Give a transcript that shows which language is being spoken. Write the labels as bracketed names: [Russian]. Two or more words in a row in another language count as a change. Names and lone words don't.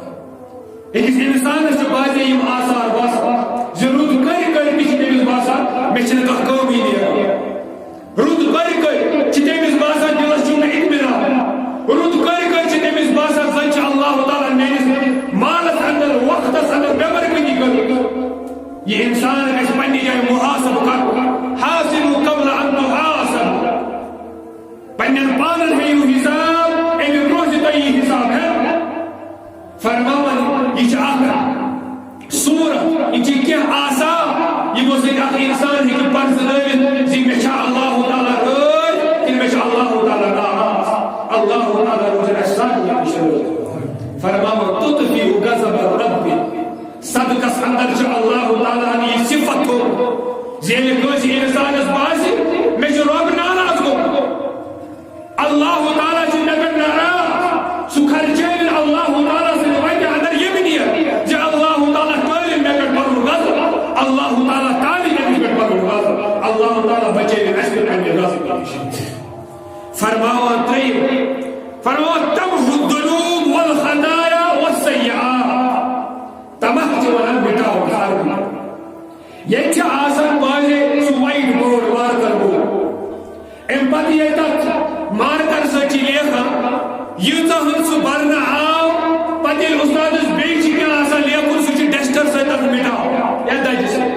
[Kashmiri] أکِس انسانس چھِ بعضے یِم آثار باسان زِ رُت کٔرۍ کٔرۍ تہِ چھِ تٔمِس باسان مےٚ چھِنہٕ کانٛہہ کٲمٕے نیران. رُت کٔرۍ کٔرۍ چھِ تٔمِس باسان دِلس چھُنہٕ اطمینان. رُت کٔرۍ کٔرۍ چھِ تٔمِس باسان زن چھِ اللہ تعالیٰ میٲنِس مالس اندر وقتس اندر بے برکتی کٔرمٕژ. یہ انسان گژھِ پننہِ جایہِ محاسب کرُن. [Arabic] حاسبوا قبل ان تحاسبوا [Kashmiri] پننٮ۪ن پانن ہیٚیِو حساب امہِ برونٛہہ زِ تۄہہِ یہِ حساب ہٮ۪تھ. فرماوان یہ چھِ اکھ صورت یہ چھِ کینٛہہ آثار یِمو سۭتۍ اکھ انسان ہیٚکہِ پرزنٲوِتھ زِ مےٚ چھا اللہ تعالیٰ رٲضۍ کِنہٕ مےٚ چھُ اللہ تعالیٰ ناراض. اللہ تعالیٰ روزن اَسہِ سارنٕے نِش رٲضۍ. فرماوان [Arabic] تطفئ غضب الرب [Kashmiri] صدقس اندر چھُ اللہ تعالیٰ ہن یہِ صفت تھوٚومُت زِ ییٚلہِ کٲنٛسہِ انسانس باسہِ مےٚ چھُ رۄب ناراض گوٚمُت اللہ تعالیٰ چھُ مےٚ پٮ۪ٹھ ناراض سُہ خرچٲوِن اللہ تعالیٰ سٕنٛدِ وجہ اندر ییٚمہِ نیت زِ اللہ تعالیٰ تٲلِن مےٚ پٮ۪ٹھ پنُن غضب اللہ تعالیٰ تالہِ تٔمِس پٮ۪ٹھ پنُن غضب اللہ تعالیٰ بچٲوِن اَسہِ پٮ۪ٹھ اَمہِ غضبہٕ نِش. فرماوان ترٛیٚیِم فرماوان [Arabic] تمحو الذنوب والخطايا والسيئات [Kashmiri] تمح چھِ ونان مٹاوُن ہر ییٚتہِ چھِ آسان باضے سُہ [English] white board marker board [Kashmiri] امہِ پتہٕ ییٚلہِ تتھ مارکر سۭتۍ چھِ لیکھان ییٖژاہ ہن سُہ برنہٕ آو پتہٕ ییٚلہِ اُستادس بیٚیہِ چھِ کینٛہہ آسان لیکھُن سُہ چھُ ڈسٹر سۭتۍ تتھ مٹاوُن یا دجہِ سۭتۍ.